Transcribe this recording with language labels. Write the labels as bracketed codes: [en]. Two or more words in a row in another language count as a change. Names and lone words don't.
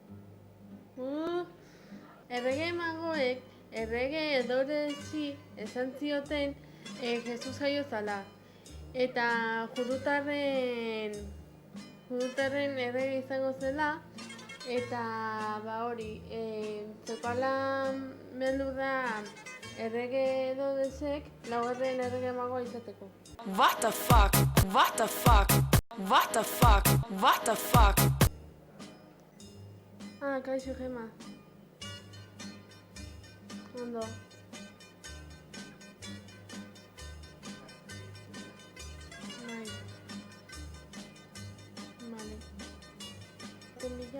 [eu] Errege magoek, errege edorezi esan zioten Jesus jaio zala. Eta judutarren errege izango zela, eta hori, zeukala beldurra errege edorezek laugarren errege magoa izateko. [en] What the fuck? What the fuck? What the fuck? What the fuck? [eu] Kaixo, Gema. Ondo. Bai. Vale. Tendilla.